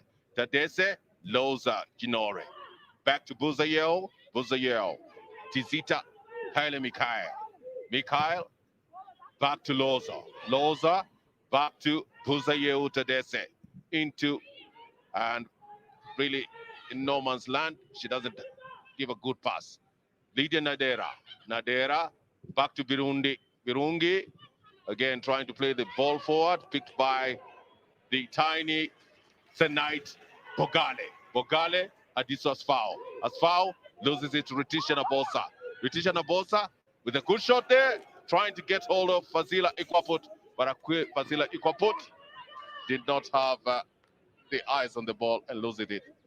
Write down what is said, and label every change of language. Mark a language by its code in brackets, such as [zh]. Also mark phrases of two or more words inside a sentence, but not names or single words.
[en] Tadese, Loza Ginore. Back to Buzayeho, Buzayeho. Tizita, Haile Mikhail. Mikhail, back to Loza. Loza, back to Buzayeho Tadese. Into, and really in no man's land, she doesn't give a good pass. Lydia Nadera. Nadera, back to Birundi. Birungi, again trying to play the ball forward, picked by the tiny Senite Bogale. Bogale, Adiso Asfao. Asfao loses it to Leticia Nabosa. Leticia Nabosa with a good shot there, trying to get hold of Fazila Ikwaput, but Fazila Ikwaput did not have the eyes on the ball and loses it.